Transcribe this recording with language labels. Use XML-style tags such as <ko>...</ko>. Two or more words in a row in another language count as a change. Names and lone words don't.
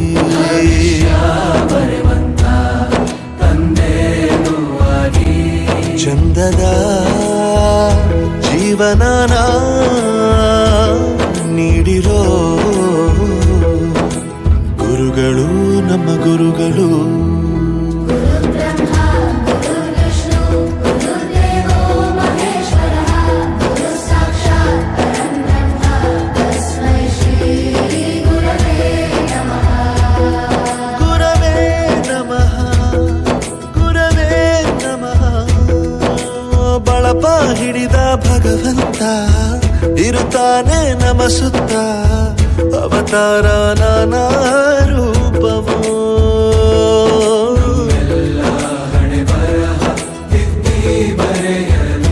<kn>ಬರೆವಂತ ತಂದೆನೂ ಆಗಿ, ಚಂದದ ಜೀವನನ ನೀಡಿರೋ ಗುರುಗಳು ನಮ್ಮ ಗುರುಗಳು.</kn> <sa>ಬ್ರಹ್ಮ ಗುರು ವಿಷ್ಣು ಗುರುದೇವೋ ಮಹೇಶ್ವರಃ ಗುರು ಸಾಕ್ಷಾತ್ ಪರಂ ಬ್ರಹ್ಮ ತಸ್ಮೈ ಶ್ರೀ ಗುರವೇ ನಮಃ. ಗುರವೇ ನಮಃ ಗುರವೇ ನಮಃ.</sa> <kn>ಬಳಪ ಹಿಡಿದ ಭಗವಂತ ಇರುತ್ತಾನೆ ನಮ ಸುತ್ತ ಅವತಾರ ನಾನಾ ರೂಪವೋ. ಹಣೆ ಬರಹ ತಿದ್ದಿ ಬರೆಯಲು.</kn>